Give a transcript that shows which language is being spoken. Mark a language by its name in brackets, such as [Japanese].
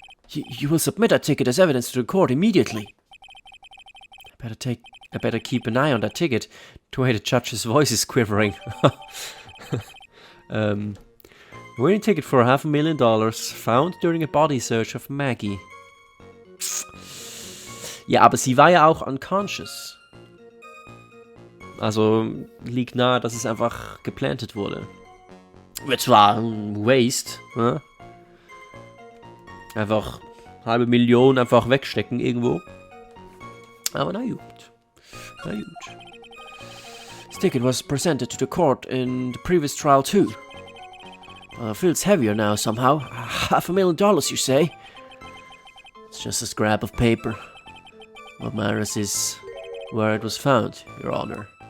[English] You will submit that ticket as evidence to the court immediately. I better keep an eye on that ticket. The way the judge's voice is quivering. Winning ticket for $500,000 found during a body search of Maggie. [German] Ja, aber sie war ja auch unconscious. Also liegt nahe, dass es einfach geplantet wurde. Wird zwar ein Waste, ne? Einfach 500.000 einfach wegstecken irgendwo. Aber na gut. Na gut. [English] This ticket was presented to the court in the previous trial too. Feels heavier now somehow. $500,000, you say? It's just a scrap of paper. What matters is where it was found, Your Honor.